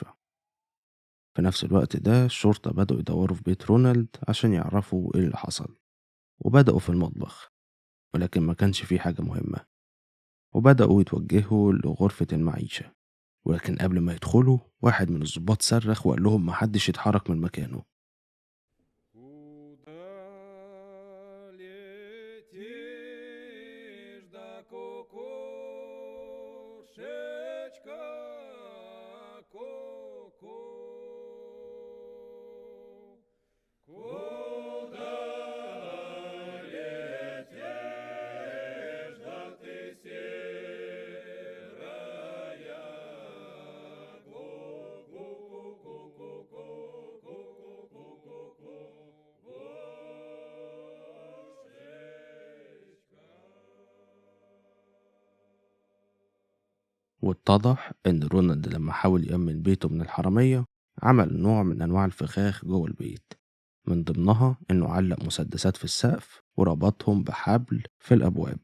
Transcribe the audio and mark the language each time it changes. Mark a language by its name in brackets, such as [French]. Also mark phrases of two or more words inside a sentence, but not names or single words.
[Arabic] في نفس الوقت ده الشرطة بدأوا يدوروا في بيت رونالد عشان يعرفوا إيه اللي حصل، وبدأوا في المطبخ، ولكن ما كانش فيه حاجة مهمة. وبدأوا يتوجهوا لغرفة المعيشة، ولكن قبل ما يدخلوا واحد من الضباط صرخ وقال لهم محدش يتحرك من مكانه. [Russian] Куда летишь, да кукушечка, ку-ку? Куда летишь, да ты серая, [Arabic] واتضح إن رونالد لما حاول يأمن بيته من الحرامية عمل نوع من أنواع الفخاخ جوه البيت، من ضمنها إنه علق مسدسات في السقف وربطهم بحبل في الأبواب.